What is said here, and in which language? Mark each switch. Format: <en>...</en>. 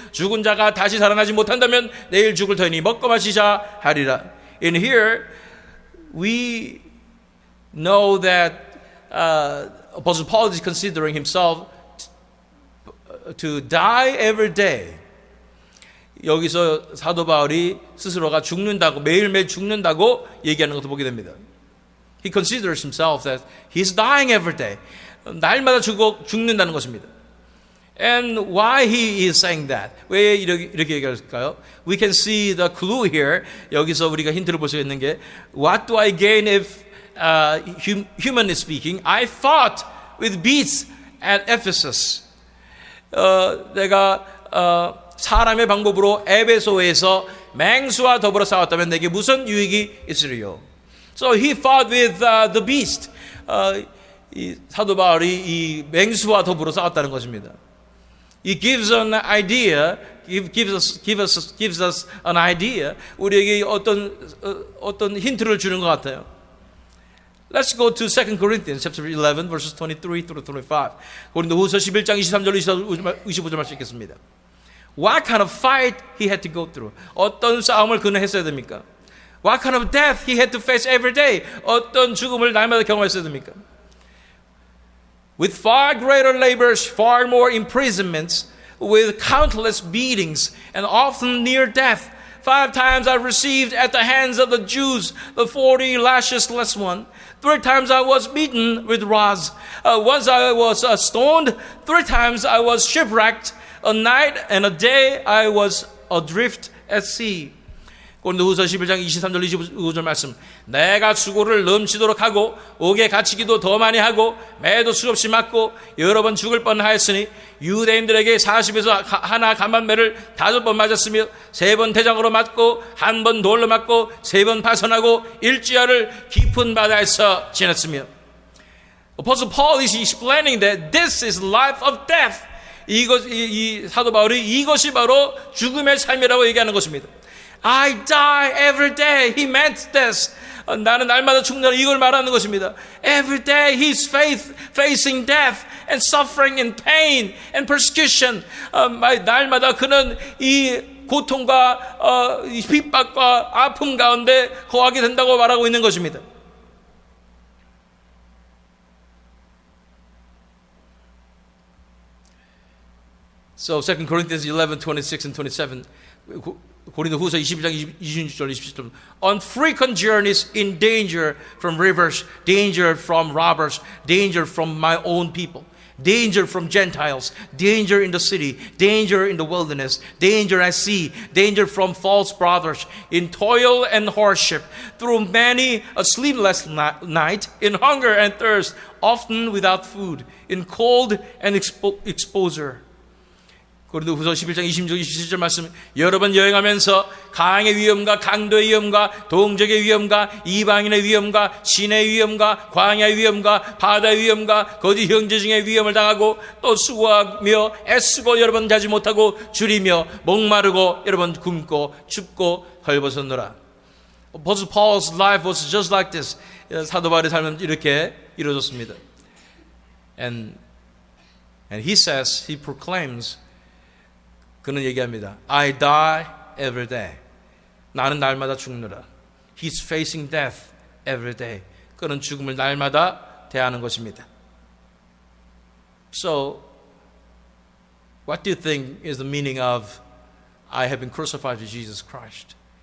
<ko>죽은 자가 다시 살아나지 못한다면 내일 죽을 터이니 먹고 마시자 하리라.</ko> <en>In here we know that Apostle Paul is considering himself to die every day.</en> <ko>여기서 사도 바울이 스스로가 죽는다고, 매일매일 죽는다고 얘기하는 것도 보게 됩니다.</ko> <en>He considers himself that he's dying every day.</en> <ko>날마다 죽는다는 것입니다.</ko> <en>And why he is saying that?</en> <ko>왜 이렇게 얘기할까요?</ko> <en>We can see the clue here.</en> <ko>여기서 우리가 힌트를 볼 수 있는 게</ko> <en>What do I gain if, humanly speaking, I fought with beasts at Ephesus?</en> <ko>내가 사람의 방법으로 에베소에서 맹수와 더불어 싸웠다면 내게 무슨 유익이 있으리요?</ko> <en>So he fought with the beast.</en> <ko>이 사도 바울이 이 맹수와 더불어 싸웠다는 것입니다.</ko> <en>It gives an idea, gives us an idea.</en> <ko>우리에게 어떤 힌트를 주는 것 같아요.</ko> <en>Let's go to 2 Corinthians chapter 11 verses 23 through 25.</en> <ko>고린도후서 11장 23절 25절 말씀 읽겠습니다.</ko> <en>What kind of fight he had to go through?</en> <ko>어떤 싸움을 그는 했어야 됩니까?</ko> <en>What kind of death he had to face every day?</en> <ko>어떤 죽음을 날마다 경험했어야 됩니까?</ko> <en>With far greater labors, far more imprisonments, with countless beatings, and often near death. 5 times I received at the hands of the Jews the 40 lashes less one. 3 times I was beaten with rods. Once I was stoned. 3 times I was shipwrecked. A night and a day I was adrift at sea.</en> <ko>고린도후서 11장 23절 25절 말씀. 내가 수고를 넘치도록 하고 옥에 갇히기도 더 많이 하고 매도 수없이 맞고 여러 번 죽을 뻔하였으니 유대인들에게 40에서 하나 감한매를 5번 맞았으며 3번 대장으로 맞고 1번 돌로 맞고 3번 파선하고 일주일을 깊은 바다에서 지냈으며.</ko> <en>Apostle Paul is explaining that this is life of death.</en> <ko>이 사도 바울이 이것이 바로 죽음의 삶이라고 얘기하는 것입니다.</ko> <en>I die every day. He meant this.</en> <ko>나는 날마다 죽는다. 이걸 말하는 것입니다.</ko> <en>Every day he's facing death and suffering and pain and persecution.</en> <ko>날마다 그는 이 고통과 이 핍박과 아픔 가운데 거하게 된다고 말하고 있는 것입니다.</ko> <en>So 2 Corinthians 11, 26 and 27.</en> <ko>고린도후서 22장 26절 27절.</ko> <en>On frequent journeys in danger from rivers, danger from robbers, danger from my own people. danger from Gentiles, danger in the city, danger in the wilderness, danger at sea, danger from false brothers, in toil and hardship, through many a sleepless night, in hunger and thirst, often without food, in cold and exposure.</en> <ko>고린도후서 11장 26, 27절 말씀, 여러 번 여행하면서 강의 위험과 강도의 위험과 동족의 위험과 이방인의 위험과 신의 위험과 광야의 위험과 바다의 위험과 거짓 형제 중의 위험을 당하고 또 수고하며 애쓰고 여러 번 자지 못하고 줄이며 목마르고 여러 번 굶고 춥고 헐벗었노라.</ko> <en>Apostle Paul's life was just like this.</en> <ko>사도 바울의 삶은 이렇게 이루어졌습니다.</ko> <en>And he says, he proclaims,</en> <ko>그는 얘기합니다.</ko> <en>I die every day.</en> <ko>나는 날마다 죽느라.</ko> <en>He's facing death every day.</en> <ko>그는 죽음을 날마다 대하는 것입니다.</ko> <en>So, what do you think is the meaning of I have been crucified with Jesus Christ?</en>